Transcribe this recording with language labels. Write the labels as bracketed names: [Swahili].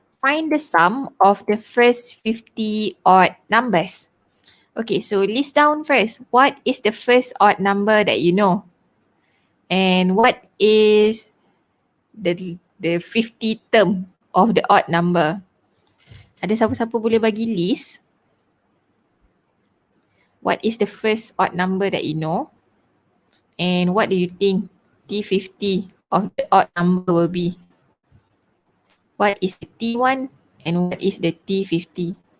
[English] Find the sum of the first 50 odd numbers. Okay, so list down first. What is the first odd number that you know? And what is the 50 term of the odd number? [Malay] Ada siapa-siapa boleh bagi list? [English] What is the first odd number that you know? And what do you think T50 of the odd number will be? What is the T1 and what is the T50?